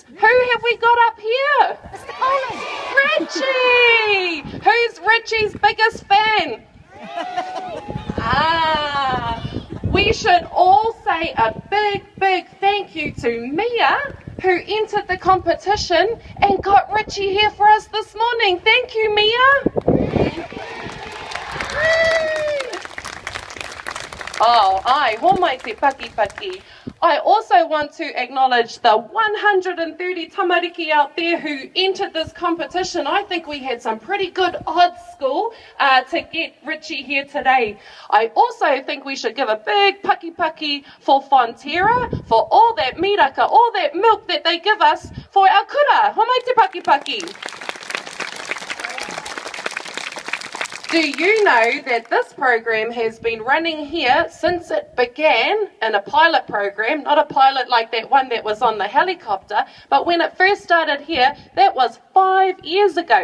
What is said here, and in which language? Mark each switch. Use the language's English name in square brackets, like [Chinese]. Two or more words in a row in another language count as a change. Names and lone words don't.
[English] Who have we got up here? Richie! Who's Richie's biggest fan? We we should all say a big thank you to Mia, who entered the competition and got Richie here for us this morning. Thank you, [Māori] Mia. Oh, ai, homai te paki. [English] I also want to acknowledge the 130 tamariki out there who entered this competition. I think we had some pretty good odds, school, to get Richie here today. I also think we should give a big paki for Fonterra, for all that miraka, all that milk that they give us for our kura. [Māori] Homai te paki. [English] Do you know that this program has been running here since it began in a pilot program, not a pilot like that one that was on the helicopter, but when it first started here, that was 5 years ago.